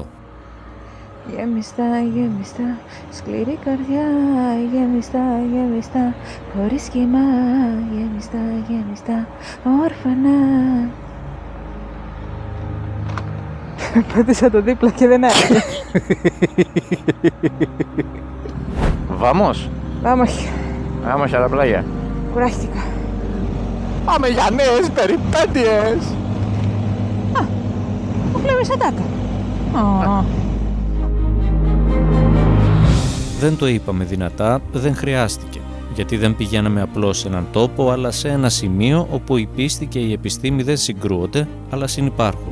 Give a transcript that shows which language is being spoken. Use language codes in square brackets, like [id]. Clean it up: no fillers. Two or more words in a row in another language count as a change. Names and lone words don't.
[el] Γεμιστά, γεμιστά, σκληρή καρδιά, γεμιστά, γεμιστά, χωρίς σχήμα, γεμιστά, γεμιστά, όρφανα. Πάτησα το δίπλα και δεν άρχισε. [es] Vamos. Vamos, Vamos a la playa. [el] κουράστηκα. Πάμε για νέες περιπέτειες. Μου κλέβει σαν τάκα. Δεν το είπαμε δυνατά, δεν χρειάστηκε. Γιατί δεν πηγαίναμε απλώς σε έναν τόπο, αλλά σε ένα σημείο όπου η πίστη και η επιστήμη δεν συγκρούονται, αλλά συνυπάρχουν.